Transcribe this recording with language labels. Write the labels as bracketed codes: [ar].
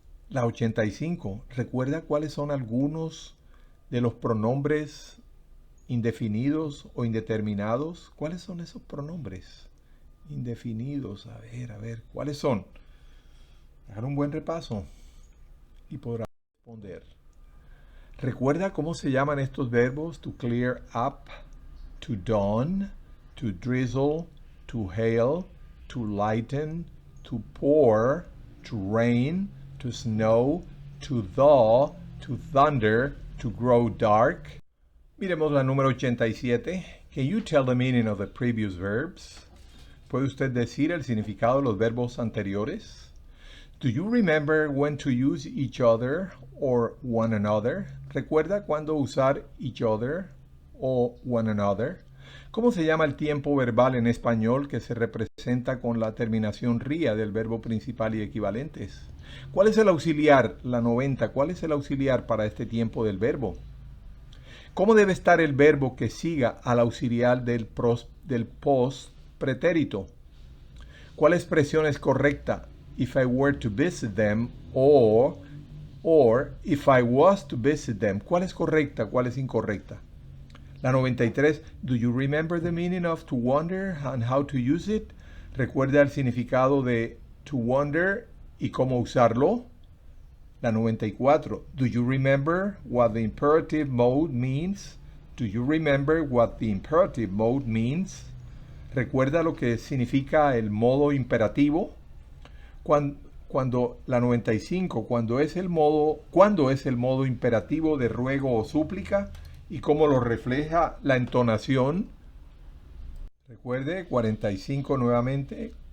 [es] La 85. ¿Recuerda cuáles son algunos de los pronombres indefinidos o indeterminados? ¿Cuáles son esos pronombres indefinidos? A ver, ¿cuáles son? Hagan un buen repaso y podrá responder. ¿Recuerda cómo se llaman estos verbos? [en] To clear up, to dawn, to drizzle, to hail, to lighten, to pour, to rain, to snow, to thaw, to thunder, to grow dark. [es] Miremos la número 87. [en] Can you tell the meaning of the previous verbs? [es] ¿Puede usted decir el significado de los verbos anteriores? [en] Do you remember when to use each other or one another? [es] ¿Recuerda cuándo usar each other o one another? ¿Cómo se llama el tiempo verbal en español que se representa con la terminación ría del verbo principal y equivalentes? ¿Cuál es el auxiliar? La 90. ¿Cuál es el auxiliar para este tiempo del verbo? ¿Cómo debe estar el verbo que siga al auxiliar del post pretérito? ¿Cuál expresión es correcta? [en] If I were to visit them or if I was to visit them. [es] ¿Cuál es correcta? ¿Cuál es incorrecta? La 93. [en] Do you remember the meaning of to wonder and how to use it? [es] ¿Recuerda el significado de to wonder y cómo usarlo? La 94. [en] Do you remember what the imperative mode means? Do you remember what the imperative mode means? [es] ¿Recuerda lo que significa el modo imperativo? Cuando la 95, ¿cuándo es el modo imperativo de ruego o súplica? ¿Y cómo lo refleja la entonación? Recuerde, 45 nuevamente.